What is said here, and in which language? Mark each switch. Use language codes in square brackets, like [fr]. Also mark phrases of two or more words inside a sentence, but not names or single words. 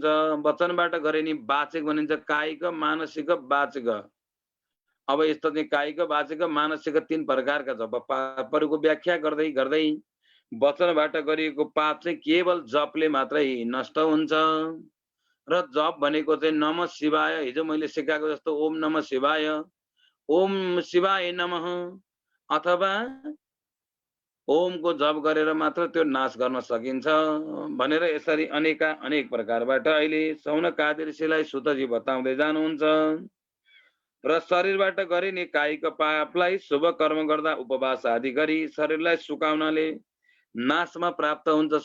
[ne] वचनबाट गरिने वाचिक भनिन्छ कायिक मानसिक वाचिक। अब यस्तो चाहिँ कायिक वाचिक मानसिक तीन प्रकारका जप पापहरूको व्याख्या गर्दै वचनबाट गरिएको पाप चाहिँ केवल जपले मात्रै नष्ट हुन्छ। र जप भनेको चाहिँ [sa] नमः शिवाय, [ne] हिजो मैले सिकाएको जस्तो [sa] ओम नमः शिवाय, ओम शिवाय नमः [ne] अथवा ओमको जप गरेर मात्र त्यो नाश गर्न सकिन्छ भनेर यसरी अनेक प्रकारबाट अहिले सौनकादि ऋषिलाई सुतजी बताउँदै जानुहुन्छ। र शरीरबाट गरिने कायिक पापलाई शुभ कर्म गर्दा उपवास आदि गरी शरीरलाई सुकाउनाले नाशमा प्राप्त हुन्छ।